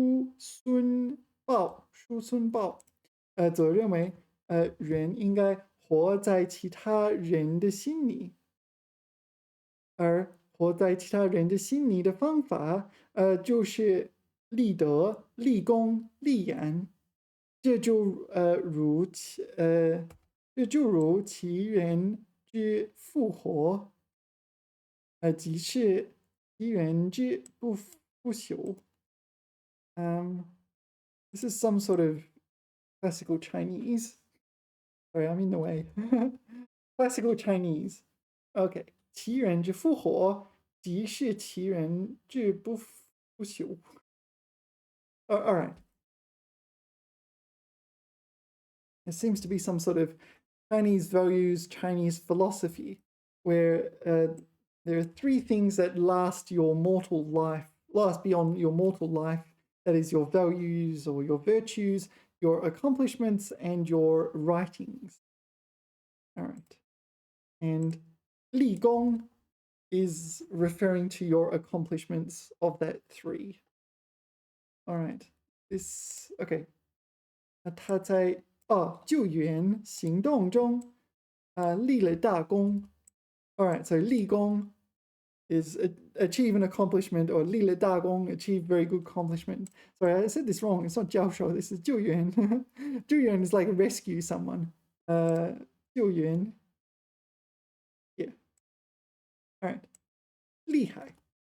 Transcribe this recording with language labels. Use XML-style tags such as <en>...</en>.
<zh>叔孙豹则认为人应该活在其他人的心里，而活在其他人的心里的方法就是立德、立功、立言，这就如其人之复活，即是其人之不朽。</zh> <en>This is some sort of classical Chinese. Sorry, I'm in the way. Classical Chinese. Okay.</en> <zh>其人之复活，即是其人之不朽。</zh> <en>All right. There seems to be some sort of Chinese values, Chinese philosophy, where there are three things that last beyond your mortal life. That is your values or your virtues, your accomplishments, and your writings. All right. And 立功 is referring to your accomplishments of that three. All right. This, okay.</en> <zh>他在救援行动中立了大功.</zh> <en>All right, so 立功 is achieve an accomplishment, or 立了大功, achieve very good accomplishment. Sorry, I said this wrong. It's not 教授, this is 救援. 救援 is like rescue someone. 救援.Yeah. All right. 厉害.</en>